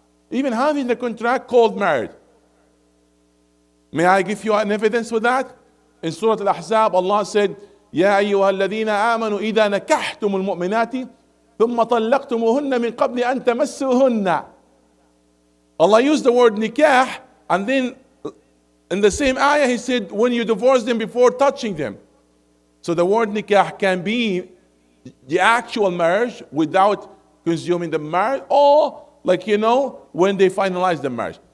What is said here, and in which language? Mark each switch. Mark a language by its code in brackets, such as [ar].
[en] Even having the contract called married. May I give you an evidence with that? [ar] In Surah Al-Ahzab, Allah said, يَا أَيُّهَا الَّذِينَ آمَنُوا إِذَا نَكَحْتُمُ الْمُؤْمِنَاتِ ثُمَّ طَلَّقْتُمُهُنَّ مِنْ قَبْلِ أَن تَمَسُّوهُنَّ. [en] Allah used the word nikah, and then in the same ayah He said, when you divorce them before touching them. So the word nikah can be the actual marriage without consuming the marriage, or when they finalize the marriage.